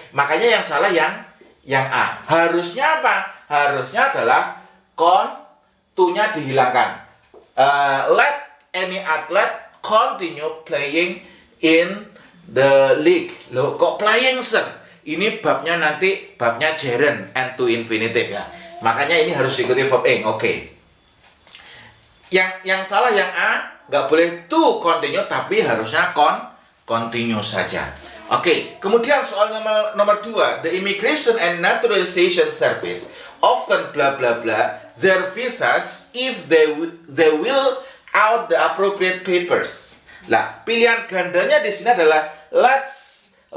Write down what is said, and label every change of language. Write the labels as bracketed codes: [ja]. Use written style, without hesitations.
[id] Makanya yang salah yang A. Harusnya apa? Harusnya adalah to-nya dihilangkan. [en] Let any athlete continue playing in the league. [id] Loh, kok playing, sir? Ini babnya nanti babnya [en] gerund and to infinitive [id] ya. Makanya ini harus diikuti verb ing. Oke. Yang salah yang A, nggak boleh to continue tapi harusnya continue saja. Oke. Kemudian soal nomor 2, [en] the Immigration and Naturalization Service often blah blah blah their visas if they will out the appropriate papers. [id] Nah, pilihan gandanya di sini adalah let's.